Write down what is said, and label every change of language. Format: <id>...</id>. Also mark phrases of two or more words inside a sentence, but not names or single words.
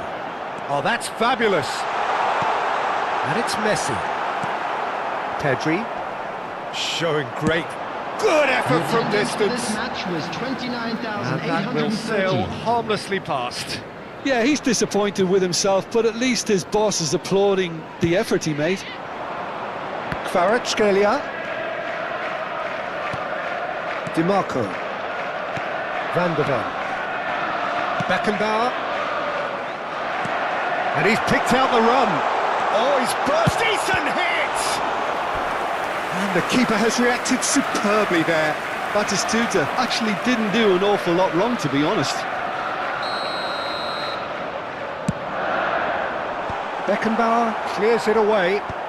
<en>Oh, that's fabulous. And it's Messi. Pedri. Showing good effort from distance. This match was And that will sail 29,830. harmlessly past. Yeah, he's disappointed with himself, but at least his boss is applauding the effort he made. Kvaratskhelia. Di Marco. Van der Ven. Beckenbauer. And he's picked out the run. Oh, he's burst. Decent hit! And the keeper has reacted superbly there. Batistuta actually didn't do an awful lot wrong, to be honest. Beckenbauer clears it away.</en>